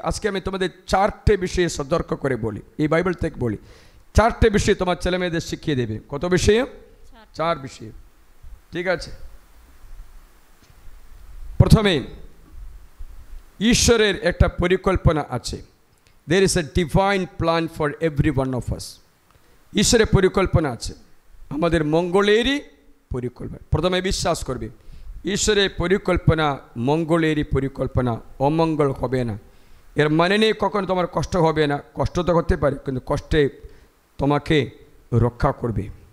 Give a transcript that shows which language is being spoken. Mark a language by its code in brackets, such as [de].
[bn] আজকে আমি তোমাদের 4টে বিষয়ে সতর্ক করে বলি, এই বাইবেল থেকে বলি। 4টে বিষয় তোমার ছেলে মেয়েদের শিখিয়ে দেবে। কত বিষয়ে? 4 বিষয়। ঠিক আছে, প্রথমে ঈশ্বরের একটা পরিকল্পনা আছে। [en] There is a divine plan for every one of us. [bn] ঈশ্বরের পরিকল্পনা আছে, আমাদের মঙ্গলেরই পরিকল্পনা। প্রথমে বিশ্বাস করবে ঈশ্বরের পরিকল্পনা মঙ্গলেরই পরিকল্পনা, অমঙ্গল হবে না। এর মানে নেই কখনো তোমার কষ্ট হবে না, কষ্ট তো হতে পারে কিন্তু কষ্টে তোমাকে রক্ষা করবে।